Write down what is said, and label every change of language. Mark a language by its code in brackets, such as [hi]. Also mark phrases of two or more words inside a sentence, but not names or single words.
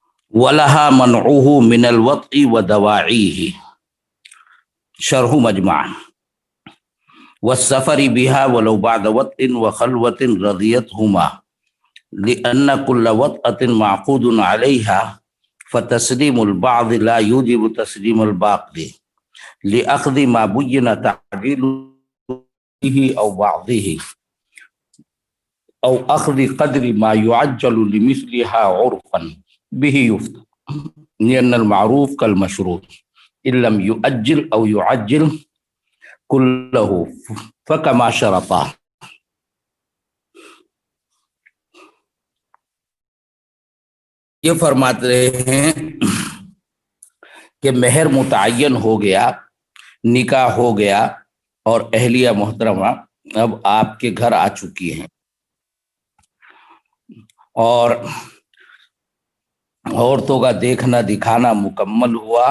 [ar] ولها منعه من الوطء ودواعيه شرح مجمع والسفر بها ولو بعد وطء وخلوة رضيتهما لأن كل وطأة معقود عليها فتسليم البعض لا يوجب تسليم الباقي لأخذ ما بين تعجيله أو بعضه أو أخذ قدر ما يعجل لمثلها عرفا به يفتى لأن المعروف كالمشروط إن لم يؤجل أو يؤجل كله فكما شرط. [ur] یہ فرماتے ہیں کہ مہر متعین ہو گیا، نکاح ہو گیا اور اہلیہ محترمہ اب آپ کے گھر آ چکی ہیں اور عورتوں کا دیکھنا دکھانا مکمل ہوا.